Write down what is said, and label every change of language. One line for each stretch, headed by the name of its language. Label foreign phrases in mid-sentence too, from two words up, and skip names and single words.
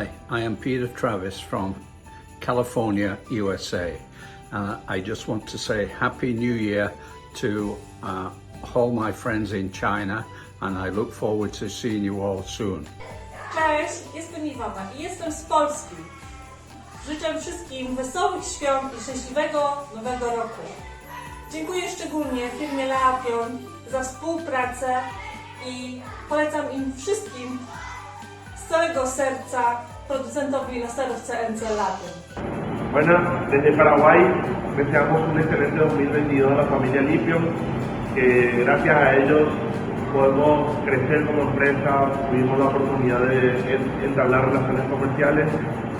English: I am Peter Travis from California, USA. And I just want to say Happy New Year to all my friends in China, and I look forward to seeing you all soon.
Polish: Cześć, jestem Iwona i jestem z Polski. Życzę wszystkim wesołych świąt i szczęśliwego nowego roku. Dziękuję szczególnie firmie Leapion za współpracę i polecam im wszystkim z całego serca producentowi laserów CNC Leapion.
Spanish: Buenas, desde Paraguay deseamos un excelente 2022 a la familia Leapion, que gracias a ellos podemos crecer como empresa, tuvimos la oportunidad de entablar relaciones comerciales